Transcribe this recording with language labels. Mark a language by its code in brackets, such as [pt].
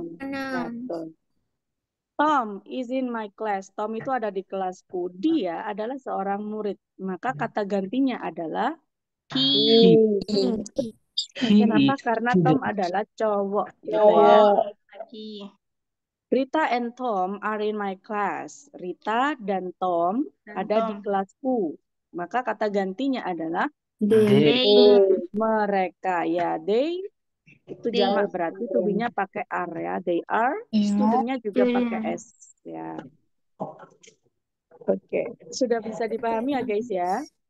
[en] Pronoun. [id] Betul. [en] Tom is in my class. [id] Tom itu ada di kelasku. Dia adalah seorang murid. Maka kata gantinya adalah [en] He. [id] kenapa? [en] is [id] Karena [en] student. [id] Tom adalah cowok, gitu ya. [en] He. Rita and Tom are in my class. [id] Rita dan Tom ada di kelasku. Maka kata gantinya adalah [en] They. [id] mereka. Ya, they itu [en] They. [id] jamak berarti tubinya pakai are ya. [en] They are. [id] Studentnya juga pakai S ya. Oke, sudah bisa dipahami ya guys ya.